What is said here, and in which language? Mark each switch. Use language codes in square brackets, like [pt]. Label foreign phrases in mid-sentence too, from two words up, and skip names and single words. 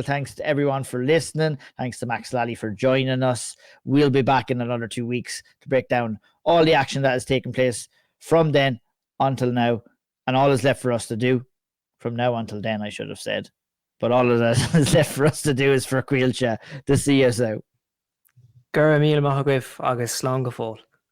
[en] Thanks to everyone for listening. Thanks to Max Lally for joining us. We'll be back in another 2 weeks to break down all the action that has taken place from then until now. And all is left for us to do from now until then, I should have said. But all of that is left for us to do is for Caoilte to see us out. [ga] Gura míle maith agaibh agus slán go fóill.